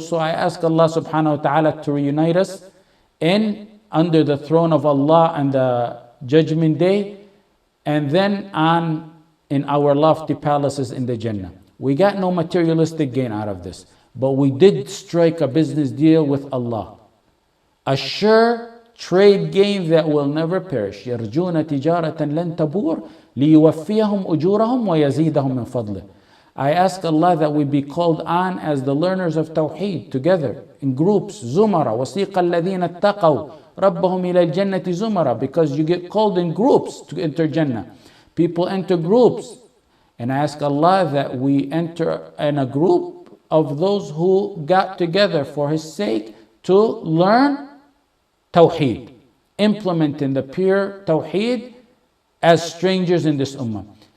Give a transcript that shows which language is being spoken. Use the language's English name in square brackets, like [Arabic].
[English] So I ask Allah subhanahu wa ta'ala to reunite us under the throne of Allah on the judgment day, and then in our lofty palaces in the Jannah. We got no materialistic gain out of this, but we did strike a business deal with Allah, a sure trade gain that will never perish. [Arabic] يرجون تجارة لن تبور ليوفيهم أجورهم ويزيدهم من فضله. [English] I ask Allah that we be called on as the learners of Tawheed together in groups, zumara, [Arabic] وَسِيقَ الَّذِينَ اتَّقَوْا رَبَّهُمْ إِلَى الْجَنَّةِ [English] zumara, because you get called in groups to enter Jannah. People enter groups, and I ask Allah that we enter in a group of those who got together for His sake to learn Tawheed, implementing the pure Tawheed as strangers in this ummah.